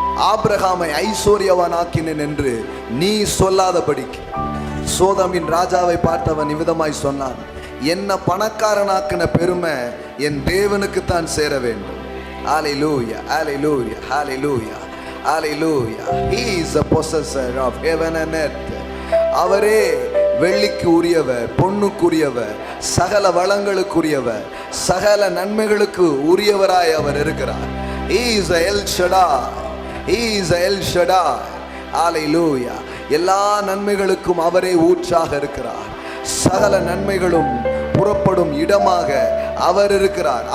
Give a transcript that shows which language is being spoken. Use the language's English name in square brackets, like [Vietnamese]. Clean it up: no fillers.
[Tamil] ஆபிரகாமை ஐஸ்வர்யவான் ஆக்கினேன் என்று நீ சொல்லாதபடிக்கு சோதமின் ராஜாவை பார்த்தவன் இவ்விதமாய் சொன்னான், என்ன பணக்காரனாக்கின பெருமை என் தேவனுக்கு தான் சேர வேண்டும். ஹல்லேலூயா, ஹல்லேலூயா, ஹல்லேலூயா, ஹல்லேலூயா. [English] He is the possessor of heaven and earth. [Tamil] அவரே வெள்ளிக்கு உரியவர், பொன்னுக்குரியவர், சகல வளங்களுக்குரியவர், சகல நன்மைகளுக்கு உரியவராய் அவர் இருக்கிறார். [English] He is El Shaddai. He is El Shaddai. ஹல்லேலூயா. [Tamil] எல்லா நன்மைகளுக்கும் அவரே ஊற்றாக இருக்கிறார். சகல நன்மைகளும் புறப்படும் இடமாக அவர் இருக்கிறார்.